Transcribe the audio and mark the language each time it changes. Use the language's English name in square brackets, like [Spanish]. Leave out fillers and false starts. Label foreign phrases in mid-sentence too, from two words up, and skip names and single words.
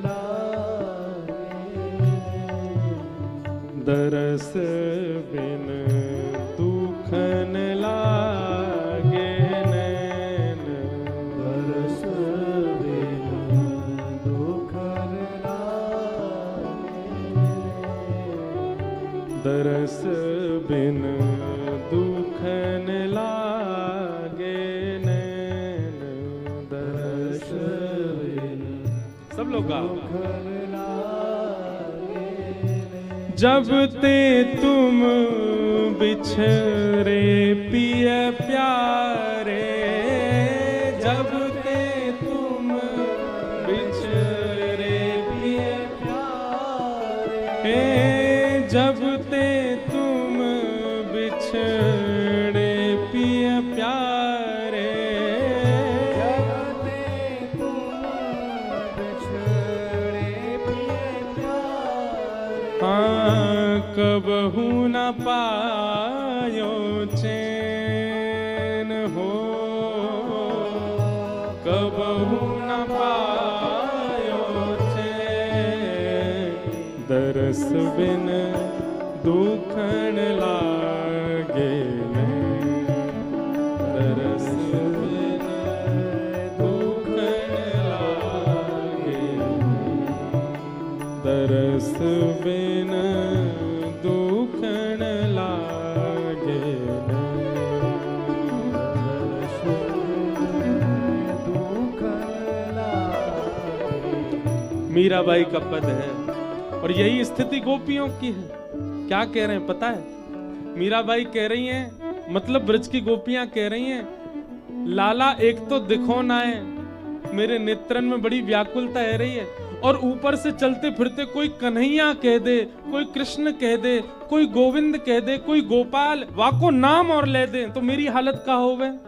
[Braj] दरस बिन दुखन लागे नैन, दरस बिन दुखन लागे, दरस बिन दुखन लागे नैन, दरस बिन। [Hindi] सब लोग गाओ। [Braj] जब ते तुम बिछरे पिय प्यारे, जब ते तुम बिछरे पिय प्यारे, जब ते तुम बिछड़े पिय प्यारे, जब ते तुम बिछड़े पिय प्यारे, कबहू न पायो चैन हो, कबहू न पायो चैन, दरस बिन दुखन लागे नैन, दरस बिन दुखन लागे, दरस बिन दुखन लागे, दुखन लागे। [Hindi] मीराबाई का पद है और यही स्थिति गोपियों की है। क्या कह रहे हैं पता है? मीराबाई कह रही हैं, मतलब ब्रज की गोपियां कह रही हैं, [Braj] लाला एक तो दिखो ना है, मेरे नेत्रन में बड़ी व्याकुलता है रही है, और ऊपर से चलते फिरते कोई कन्हैया कह दे, कोई कृष्ण कह दे, कोई गोविंद कह दे, कोई गोपाल, वाको नाम और ले दे, तो मेरी हालत का होवे।